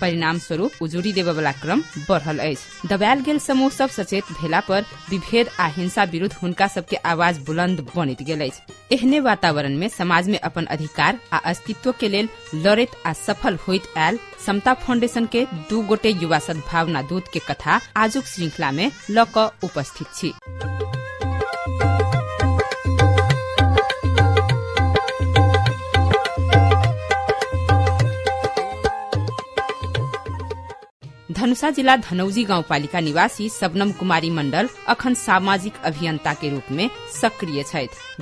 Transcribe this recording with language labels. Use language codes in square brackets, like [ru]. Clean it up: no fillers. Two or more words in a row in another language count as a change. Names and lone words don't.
[mai] परिणाम स्वरूप उजुरी देवे वाला क्रम बढ़ल अछि। दबायल गेल समूह सब सचेत भेला पर विभेद आ हिंसा विरुद्ध हुनका सबके आवाज बुलंद बनैत गेल अछि। एहने वातावरण में समाज में अपन अधिकार आ अस्तित्व के लेल लड़ैत आ सफल होइत आयल समता फाउंडेशन के 2 गोटे युवा सद्भावना दूत के कथा आजुक श्रृंखला में ल क उपस्थित छी। धनुषा जिला धनौजी गाउँपालिका निवासी सबनम कुमारी मण्डल अखन सामाजिक अभियंता के रूप में सक्रिय छथि।